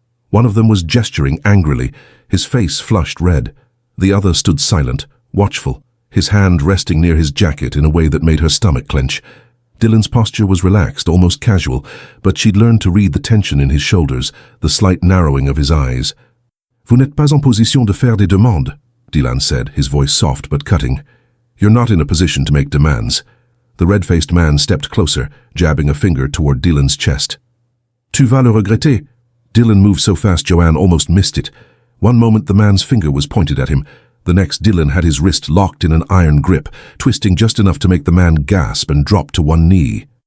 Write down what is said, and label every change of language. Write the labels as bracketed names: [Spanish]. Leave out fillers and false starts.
[English] One of them was gesturing angrily, his face flushed red. The other stood silent, watchful, his hand resting near his jacket in a way that made her stomach clench. Dylan's posture was relaxed, almost casual, but she'd learned to read the tension in his shoulders, the slight narrowing of his eyes. [French] Vous n'êtes pas en position de faire des demandes, [English] Dylan said, his voice soft but cutting. You're not in a position to make demands. The red-faced man stepped closer, jabbing a finger toward Dylan's chest. [French] Tu vas le regretter. [English] Dylan moved so fast Joanne almost missed it. One moment the man's finger was pointed at him. The next Dylan had his wrist locked in an iron grip, twisting just enough to make the man gasp and drop to one knee.